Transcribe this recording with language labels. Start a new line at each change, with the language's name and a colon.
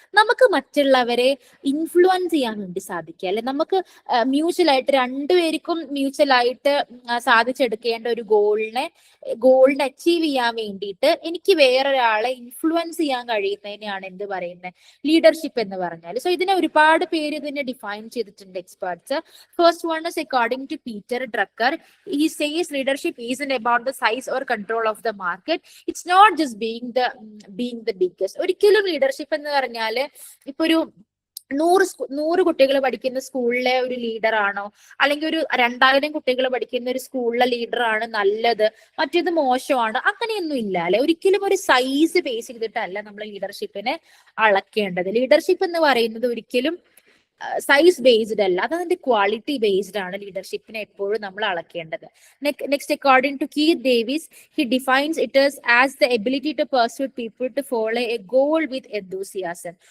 Malayalam: നമുക്ക് മറ്റുള്ളവരെ ഇൻഫ്ലുവൻസ് ചെയ്യാൻ വേണ്ടി സാധിക്കുക അല്ലെ, നമുക്ക് മ്യൂച്വൽ ആയിട്ട് രണ്ടുപേർക്കും മ്യൂച്വൽ ആയിട്ട് സാധിച്ചെടുക്കേണ്ട ഒരു ഗോളിനെ അച്ചീവ് ചെയ്യാൻ വേണ്ടിയിട്ട് എനിക്ക് വേറൊരാളെ ഇൻഫ്ലുവൻസ് ചെയ്യാൻ കഴിയുന്നതിനെയാണ് എന്ത് പറയുന്നത്, ലീഡർഷിപ്പ് എന്ന് പറഞ്ഞാൽ. സോ ഇതിനെ ഒരുപാട് പേര് ഇതിനെ ഡിഫൈൻ ചെയ്തിട്ടുണ്ട് experts.
English: First one is according to Peter Drucker. He says leadership isn't about the size or control of the market. It's not just being the biggest.
Malayalam: ഒരിക്കലും ലീഡർഷിപ്പ് എന്ന് പറഞ്ഞാല് ഇപ്പൊ ഒരു 100 കുട്ടികൾ പഠിക്കുന്ന സ്കൂളിലെ ഒരു ലീഡർ ആണോ, അല്ലെങ്കിൽ ഒരു 2000 കുട്ടികൾ പഠിക്കുന്ന ഒരു സ്കൂളിലെ ലീഡർ ആണ് നല്ലത്, മറ്റേത് മോശമാണ്, അങ്ങനെയൊന്നും ഇല്ല അല്ലെ. ഒരിക്കലും ഒരു സൈസ് ബേസ് ചെയ്തിട്ടല്ല നമ്മൾ ലീഡർഷിപ്പിനെ അളക്കേണ്ടത്. ലീഡർഷിപ്പ് എന്ന് പറയുന്നത് ഒരിക്കലും സൈസ് ബേസ്ഡ് അല്ല, അത് അതിന്റെ ക്വാളിറ്റി ബേസ്ഡ് ആണ് ലീഡർഷിപ്പിനെ എപ്പോഴും നമ്മൾ അളക്കേണ്ടത്.
English: Next, according to Keith Davis, he defines it as the ability to persuade people to follow a goal with enthusiasm.